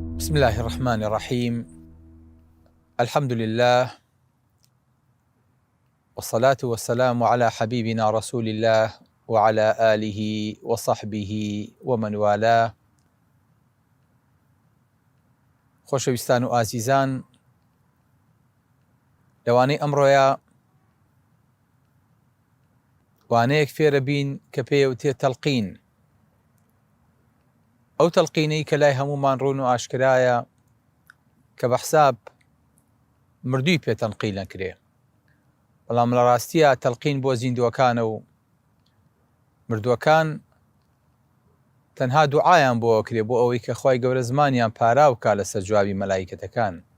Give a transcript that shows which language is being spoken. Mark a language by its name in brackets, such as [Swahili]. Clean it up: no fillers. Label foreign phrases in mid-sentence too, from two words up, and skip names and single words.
[Arabic] بسم الله الرحمن الرحيم. الحمد لله والصلاة والسلام على حبيبنا رسول الله وعلى آله وصحبه ومن والاه. [Central Kurdish] خۆشەویستان و ئازیزان، لەوانەی ئەمڕۆیە وانەیەک فێرە بین کە پێوتێ تەلقین. ئەو تەلقینەی کە لای هەمومان ڕوون و ئاشکرایە کە بە حساب مردووی پێ تەنقیل نەکرێ، بەڵام لە ڕاستیە تەلقین بۆ زیندووەکانە و مردووەکان تەنها دوعایان بۆ کرێ بۆ ئەوەی کە خوای گەورە زمانیان پاراو کا لەسەر جوابی مەلایکەتەکان.